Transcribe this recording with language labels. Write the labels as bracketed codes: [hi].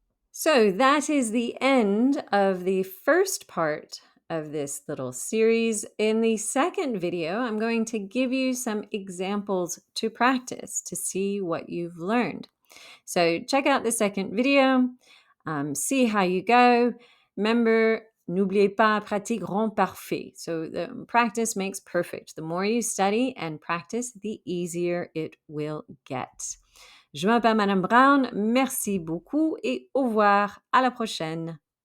[en] So that is the end of the first part of this little series. In the second video, I'm going to give you some examples to practice to see what you've learned. So check out the second video, see how you go. [fr] Remember, n'oubliez pas, pratique rend parfait. [en] So the practice makes perfect. The more you study and practice, the easier it will get. [fr] Je m'appelle Madame Brown, merci beaucoup et au revoir, à la prochaine.